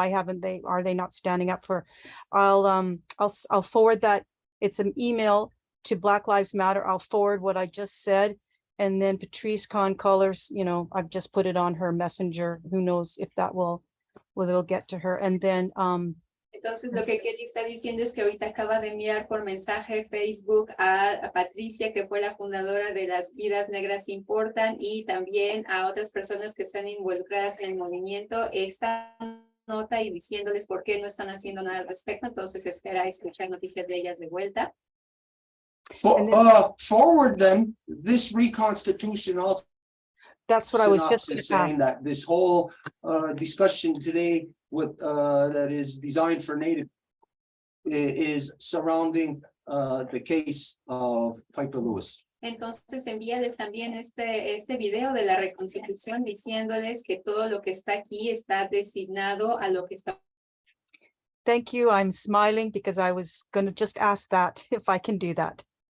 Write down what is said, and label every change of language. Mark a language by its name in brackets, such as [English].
[English] Why are they not standing up for? I'll forward that. It's an email to Black Lives Matter. I'll forward what I just said. And then Patrice Colors, you know, I've just put it on her messenger. Who knows if that it'll get to her. And then [Spanish] Entonces, lo que Kelly está diciendo es que ahorita acaba de enviar por mensaje Facebook a Patricia, que fue la fundadora de Las Vidas Negras Importan, y también a otras personas que están involucradas en el movimiento, esta nota y diciéndoles por qué no están haciendo nada al respecto. Entonces, espera escuchar noticias de ellas de vuelta. [English] Forward them this Reconstitution also. that's what I was just Synopsis gonna saying that this whole discussion today with that is designed for Native is surrounding the case of Piper Lewis. [Spanish] Entonces, envíales también este video de la Reconstitución diciéndoles que todo lo que está aquí está designado a lo que está. [English] Thank you. I'm smiling because I was going to just ask that if I can do that.